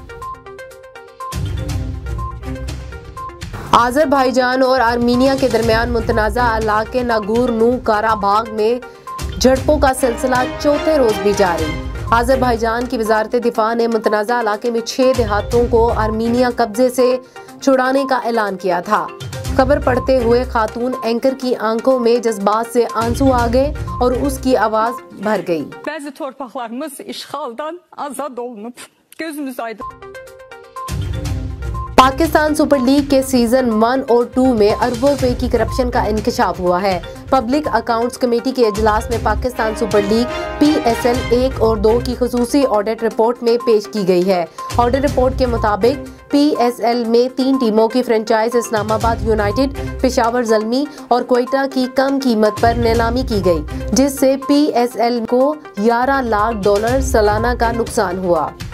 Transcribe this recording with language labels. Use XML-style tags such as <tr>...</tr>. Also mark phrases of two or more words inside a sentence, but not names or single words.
<ur>آذربائیجان اور آرمینیا کے درمیان متنازعہ علاقے ناگورنو کاراباخ میں جھڑپوں کا سلسلہ چوتھے روز بھی جاری. آذربائیجان کی وزارت دفاع نے متنازعہ علاقے میں 6 دیہاتوں کو آرمینیا قبضے سے چھڑانے کا اعلان کیا تھا. خبر پڑھتے ہوئے خاتون اینکر کی آنکھوں میں جذبات سے آنسو آ گئے اور اس کی آواز بھر گئی.</ur> <az>Bazı torpaqlarımız işğaldan azad olunub. Gözümüz aydın.</az> <ur>پاکستان سپر لیگ کے سیزن 1 اور 2 میں اربوں روپے کی کرپشن کا انکشاف ہوا ہے. پبلک اکاؤنٹس کمیٹی کے اجلاس میں پاکستان سپر لیگ PSL 1 اور 2 کی خصوصی</ur> <en>audit report</en> <ur>میں پیش کی گئی ہے.</ur> <en>audit report</en> <ur>کے مطابق PSL میں 3 ٹیموں کی فرنچائز اسلام آباد یونائیٹڈ، پشاور زلمی اور کوئٹہ کی کم قیمت پر نیلامی کی گئی، جس سے PSL کو $11 لاکھ سالانہ کا نقصان ہوا.</ur>